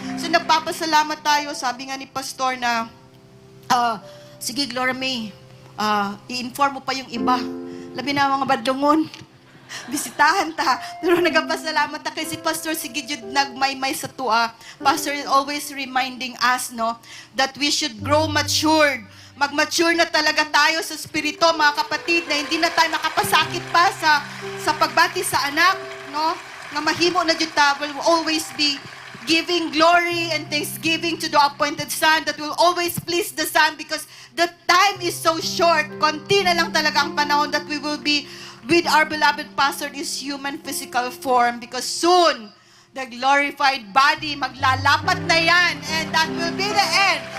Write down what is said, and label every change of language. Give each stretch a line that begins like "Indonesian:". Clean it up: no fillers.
Filipino: So nagpapasalamat tayo, sabi nga ni pastor na, sige Gloria May, i-inform mo pa yung iba.
Cebuano: Labi na mga badlungon. Bisitahan ta. Pero nagpapasalamat ta kay si Pastor, sige jud nagmaymay sa tua.
English: Pastor is always reminding us, no, that we should grow matured.
Filipino: Mag-mature na talaga tayo sa spirito, mga kapatid, na hindi na tayo makapasakit pa sa pagbati sa anak, no?
Cebuano: Nga mahimo na jud ta,
English: will always be giving glory and thanksgiving to the appointed Son that will always please the Son because the time is so short.
Filipino: Konti na lang talaga ang panahon
English: that we will be with our beloved pastor in his human physical form because soon, the glorified body,
Filipino: maglalapat na yan
English: and that will be the end.